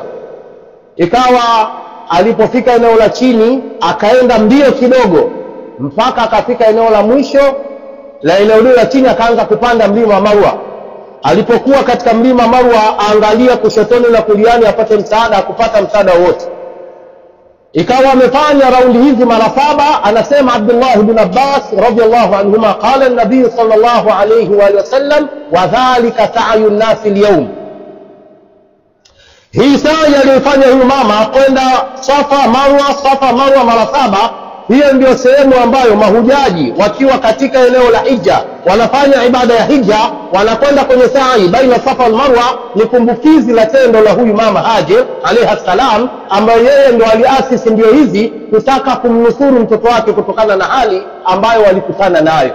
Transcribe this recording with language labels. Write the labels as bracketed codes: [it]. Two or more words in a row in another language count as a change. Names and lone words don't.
[sw] Ikawa alipofika eneo la chini akaenda mbio kidogo mpaka akafika eneo la mwisho la eneo la chini, akaanza kupanda mlima wa Marwa. Alipokuwa katika mlima Marwa, aangalia kushotoni na kuliani apate msaada, hakupata msaada wote. Ikawa amefanya raundi hizi mara 7. [ar] Anasema Abdullah ibn Abbas رضي الله عنهما، قال النبي صلى الله عليه وسلم، وذلك سعي الناس اليوم. [sw] Hii saa aliyofanya huyu mama kwenda Safa Marwa mara 7, hiyo ndio sehemu ambayo mahujaji wakiwa katika eneo la hija wanafanya ibada ya hija, wanakwenda kwenye sa'i baina Safa na Marwa. Ni kumbukizi la tendo la huyu mama Hajar [ar] عليها السلام, [sw] ambaye yeye ndio aliasisi ndio hizi kutaka kumnusuru mtoto wake kutokana na hali ambayo walikutana nayo.